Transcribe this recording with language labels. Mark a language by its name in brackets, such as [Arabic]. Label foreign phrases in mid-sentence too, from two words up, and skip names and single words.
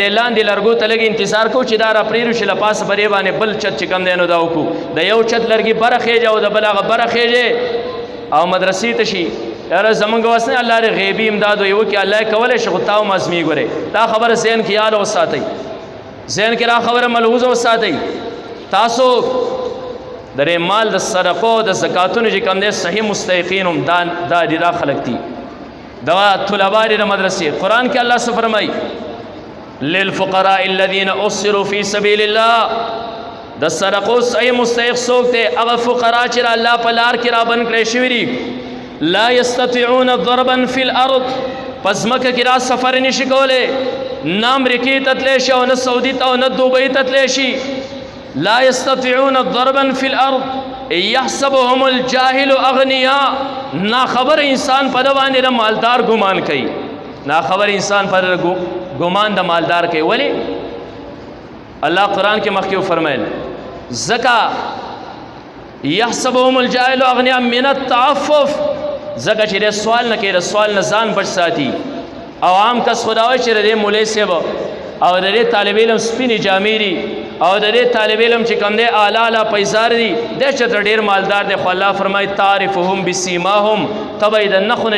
[Pashto] دی لاندې لرګو ته لږ انتظار کوو چې دا را پرېږدو چې له پاسه په دې باندې بل چت چې کوم دی نو دا وکړو د یو چت لرګي بره خېجه او د بل هغه بره خېجې او مدرسې ته شي یاره زمونږ وس نه الله دې غیبي امداد ویې وکړي الله یې کولی شي خو تا هم ازمي ګورئ دا خبره ذهن کې یاد وساتئ ذهن کې را خبره ملحوظ وساتئ تاسو د دې مال د صدقو د زکاتونو چې کوم دی صحیح مستحقین هم دا دي دا خلک دي دا طلبا دي د مدرسې قرآن کې الله څه فرمایي [Arabic] للفقراء الذين احصروا في سبيل الله [Pashto] د صدقو صحیح مستحق څوک دی هغه فقرا چې الله په لار کې را بند کړی شوي دي [Arabic] لا يستطيعون ضربا في الارض [Pashto] پس مکه کې را سفر نشي کولی نه امریکې ته تللی شي او نه سعودي ته او نه دوبۍ ته تللی شي [Arabic] لا يستطيعون ضربا في الارض يحسبهم الجاهل اغنياء [Pashto] ناخبر انسان په د باندې د مالدار ګمان کوي ناخبر انسان پر ګمان د مالدار کوي ولی الله قرآن کې مخکې فرمایل زکا [Arabic] يحسبهم الجاهل اغنياء من التعفف [Pashto] زکا چې د سوال نه کوي د سوال نه ځان بچ ساتي او عام کس خداوي چې د مولوي صاحب او د طالب علم سپینې جامې دي او د دې طالب علم چې کوم دی اعلی اعلی پیسار دي دی چې ډېر مالدار دی خو الله فرمایي [Arabic] تعرفهم بسیماهم [Pashto] ته به یې د نښو نه